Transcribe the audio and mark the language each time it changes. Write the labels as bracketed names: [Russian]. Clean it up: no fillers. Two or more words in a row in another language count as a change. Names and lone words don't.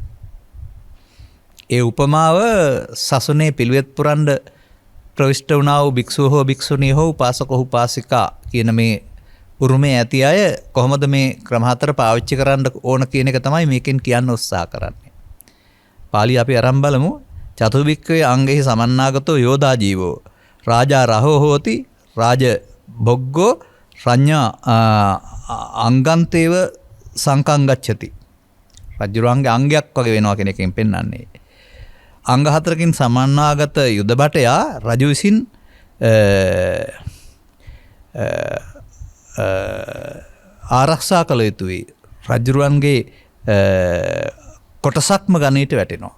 [Sinhala] ඒ උපමාව සසුනේ පිළිවෙත් පුරන්න ප්‍රවිෂ්ඨ වුණා වූ භික්ෂුව හෝ භික්ෂුණිය හෝ උපාසක හෝ උපාසිකා කියන මේ උරුමේ ඇති අය කොහොමද මේ ක්‍රම 4 පාවිච්චි කරන්න ඕන කියන එක තමයි මේකෙන් කියන්න උත්සාහ කරන්නේ. පාළි අපි අරන් බලමු. [Pali] චතුබික්කවේ අංගෙහි සමන්නාගතෝ යෝදා ජීවෝ රාජා රහෝ හෝති රාජ භොග්ගෝ රඤ්ඤා අංගන්තේව සංකං ගච්ඡති. [Sinhala] රජුරන්ගේ අංගයක් වගේ වෙනවා කියන එකෙන් පෙන්වන්නේ. අංග 4කින් සමන්නාගත යුද බටයා රජු විසින් ආරක්ෂා කළ යුතුයි. රජුරන්ගේ කොටසක්ම ගණීට වැටෙනවා.